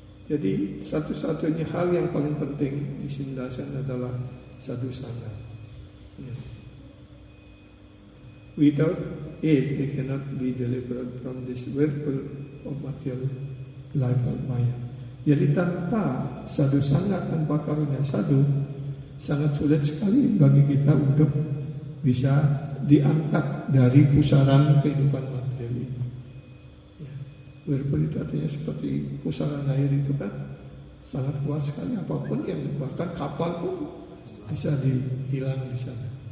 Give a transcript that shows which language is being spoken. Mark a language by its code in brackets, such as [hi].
[id] Jadi satu-satunya hal yang paling penting di sini adalah sadhu sangha. [en] Without it, they cannot be delivered from this whirlpool of material life of Maya. [id] Jadi tanpa sadhu sangha, tanpa karunia sadhu, sangat sulit sekali bagi kita untuk bisa diangkat dari pusaran kehidupan material ini. Whirlpool itu artinya seperti pusaran air itu kan sangat kuat sekali, apapun yang bahkan kapal pun bisa dihilang di sana.